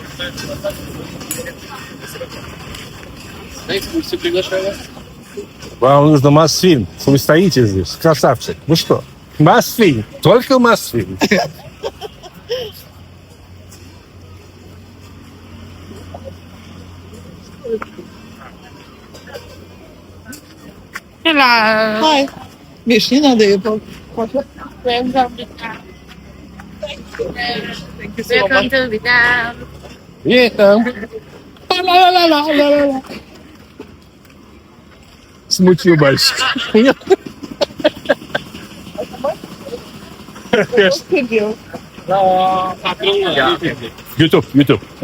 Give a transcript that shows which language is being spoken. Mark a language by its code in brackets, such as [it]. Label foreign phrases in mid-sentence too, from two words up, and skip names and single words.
[ru] Вам нужно Мосфильм. Вы стоите здесь, красавчик. Вы что? Мосфильм. Только Мосфильм. [vi] Thế là [pl] Hi. Wiesz, nie nadaję po... [en] welcome Việt Nam. Welcome to Việt Nam. [ru] Смутил мальчик. YouTube.